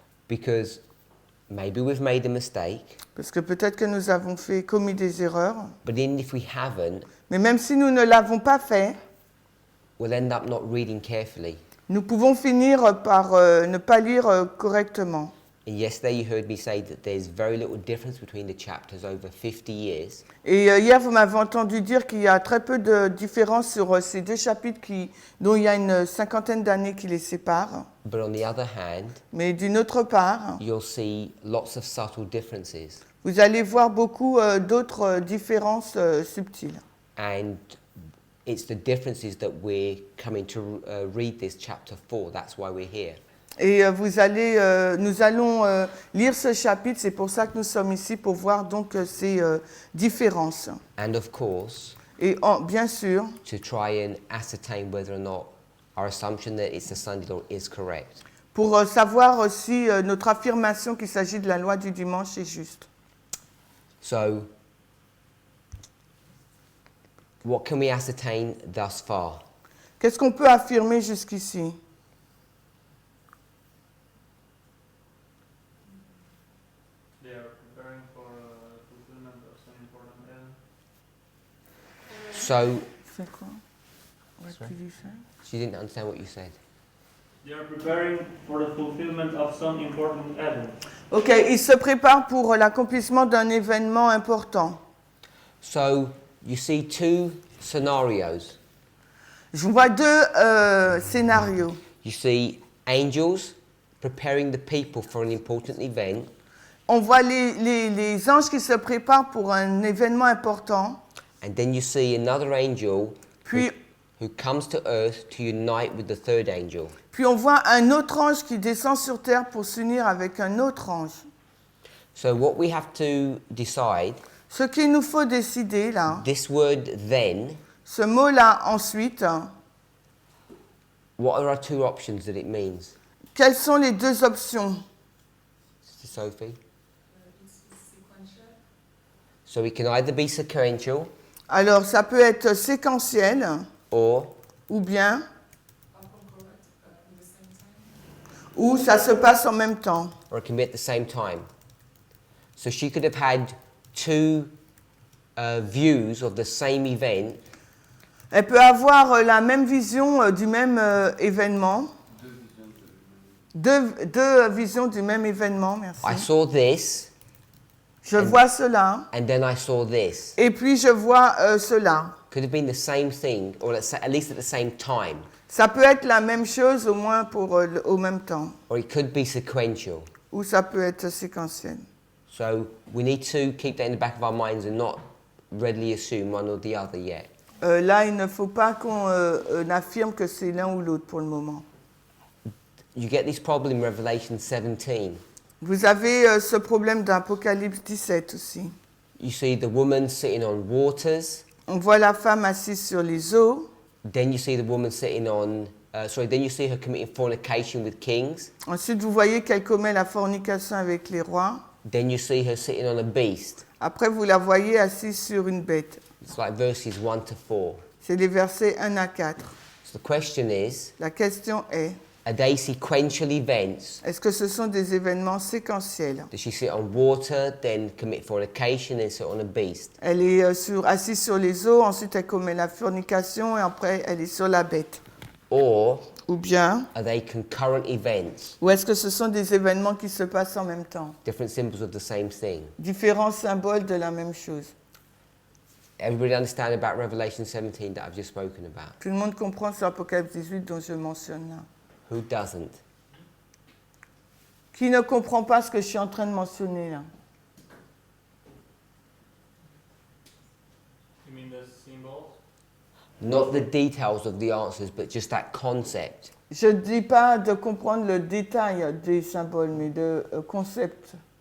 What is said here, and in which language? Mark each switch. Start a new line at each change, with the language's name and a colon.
English: Because maybe we've made a mistake,
French: Parce que peut-être que nous avons commis des erreurs.
English: but even if we haven't,
French: Mais même si nous ne l'avons pas fait,
English: we'll end up not reading carefully.
French: nous pouvons finir par ne pas lire correctement.
English: And yesterday you heard me say that there's very little difference between the chapters over 50 years.
French: Et hier, vous m'avez entendu dire qu'il y a très peu de différence sur ces deux chapitres dont il y a une cinquantaine d'années qui les séparent.
English: But on the other hand,
French: Mais d'une autre part,
English: you'll see lots of subtle differences.
French: vous allez voir beaucoup d'autres différences subtiles.
English: And it's the differences that we're coming to read this chapter for. That's why we're here.
French: Et nous allons lire ce chapitre, c'est pour ça que nous sommes ici, pour voir donc ces différences.
English: And of course,
French: Et bien sûr,
English: to try and ascertain whether or not our assumption that it's the Sunday law is correct.
French: pour savoir si notre affirmation qu'il s'agit de la loi du dimanche est juste.
English: So, what can we ascertain thus far?
French: Qu'est-ce qu'on peut affirmer jusqu'ici?
English: They are preparing for fulfillment of some important end. So,
French: C'est quoi?
English: What Sorry? did you say? she didn't understand what you said. They are preparing for the fulfillment of some important event.
French: Ok, il se prépare pour l'accomplissement d'un événement important.
English: So, you see two scenarios.
French: Je vois deux scénarios.
English: You see angels preparing the people for an important event,
French: On voit les anges qui se préparent pour un événement important.
English: and then you see another angel
French: Puis,
English: who comes to earth to unite with the third angel.
French: puis on voit un autre ange qui descend sur terre pour s'unir avec un autre ange.
English: So what we have to decide,
French: Ce qu'il nous faut décider là,
English: this word then,
French: ce mot-là ensuite,
English: what are our two options that it means?
French: quelles sont les deux options?
English: Sister Sophie? So it can either be sequential
French: Alors ça peut être séquentiel
English: or
French: ou bien ou ça se passe en même temps.
English: or it can be at the same time. So she could have had two views of the same event,
French: Elle peut avoir la même vision du même événement. Deux visions du même événement, merci.
English: I saw this
French: Je vois cela
English: and then I saw this.
French: et puis je vois cela.
English: Could have been the same thing, or at least at the same time,
French: Ça peut être la même chose au moins au même temps,
English: or it could be sequential.
French: ou ça peut être séquentiel.
English: So we need to keep that in the back of our minds and not readily assume one or the other yet.
French: Là, il ne faut pas qu'on affirme que c'est l'un ou l'autre pour le moment.
English: You get this problem in Revelation 17.
French: Vous avez ce problème d'Apocalypse 17 aussi.
English: You see the woman sitting on waters,
French: On voit la femme assise sur les eaux.
English: then you see the woman sitting on, then you see her committing fornication with kings,
French: Ensuite, vous voyez qu'elle commet la fornication avec les rois.
English: then you see her sitting on a beast.
French: Après, vous la voyez assise sur une bête.
English: It's like verses 1 to 4.
French: C'est les versets 1 à 4.
English: So the question is,
French: La question est,
English: are they sequential events?
French: est-ce que ce sont des événements séquentiels?
English: Does she sit on water, then commit fornication, then sit on a beast?
French: Elle est assise sur les eaux, ensuite elle commet la fornication et après elle est sur la bête.
English: Or
French: Ou bien,
English: are they concurrent events,
French: ou est-ce que ce sont des événements qui se passent en même temps?
English: different symbols of the same thing?
French: Différents symboles de la même chose.
English: Everybody understand about Revelation 17 that I've just spoken about?
French: Tout le monde comprend sur Apocalypse 18 dont je mentionne là.
English: Who doesn't?
French: Qui ne comprend pas ce que je suis en train de mentionner là?
English: You mean the symbols? Not the details of the answers, but just that concept.
French: Je ne dis pas de comprendre le détail des symboles, mais de concept.